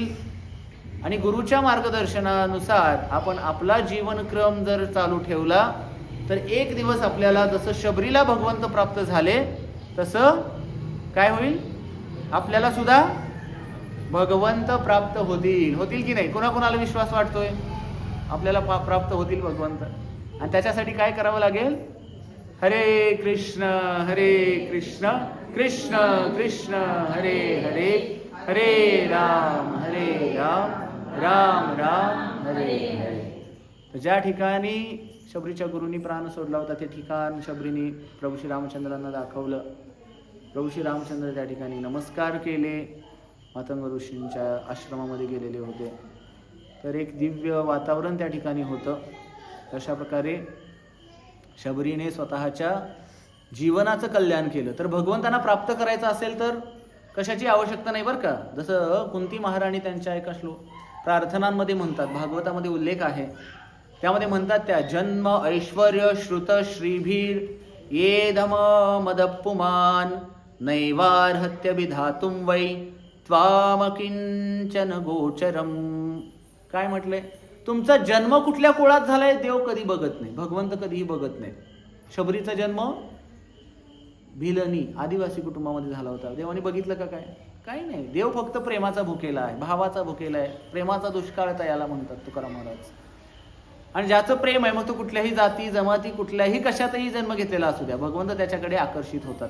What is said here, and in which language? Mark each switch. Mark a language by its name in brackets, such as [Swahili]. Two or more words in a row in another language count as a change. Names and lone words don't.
[Marathi] आणि गुरुच्या मार्गदर्शनानुसार आपण आपला जीवनक्रम जर चालू ठेवला तर एक दिवस आपल्याला जसं शबरीला भगवंत प्राप्त झाले तसं काय होईल, आपल्याला सुद्धा भगवंत प्राप्त होतील की नाही. कोणाकोणाला विश्वास वाटतोय आपल्याला प्राप्त होतील भगवंत. आणि त्याच्यासाठी काय करावं लागेल, [Sanskrit] हरे कृष्ण कृष्ण कृष्ण हरे हरे, हरे राम राम राम हरे हरे. [Marathi] तर ज्या ठिकाणी शबरीच्या गुरूंनी प्राण सोडला होता ते ठिकाण शबरीने प्रभू श्री रामचंद्रांना दाखवलं. प्रभू श्री रामचंद्र त्या ठिकाणी नमस्कार केले. मातंग ऋषींच्या आश्रमामध्ये गेलेले होते. तर एक दिव्य वातावरण त्या ठिकाणी होतं. अशा प्रकारे शबरीने स्वतःच्या जीवनाचं कल्याण केलं. तर भगवंतांना प्राप्त करायचं असेल तर कशाची आवश्यकता नाही बरं का. जसं कुंती महाराणी त्यांच्या एका प्रार्थनांमध्ये म्हणतात, भागवतामध्ये उल्लेख आहे, त्यामध्ये म्हणतात त्या, [Sanskrit] जन्म ऐश्वर्य श्रुत श्रीभीर येधम मदपुमान नैवार्हत्य विधातुम वै त्वामकिंचन गोचरम. [Marathi] काय म्हटलंय, तुमचा जन्म कुठल्या कुळात झालाय देव कधी बघत नाही, भगवंत कधीही बघत नाही. शबरीचा जन्म भिलनी आदिवासी कुटुंबामध्ये झाला होता. देवाने बघितलं का काय, काही नाही. देव फक्त प्रेमाचा भुकेला आहे, भावाचा भुकेला आहे. प्रेमाचा दुष्काळ याला म्हणतात तुकाराम महाराज. आणि ज्याचं प्रेम आहे, मग तो कुठल्याही जाती जमाती कुठल्याही कशातही जन्म घेतलेला असू द्या, भगवंत त्याच्याकडे आकर्षित होतात.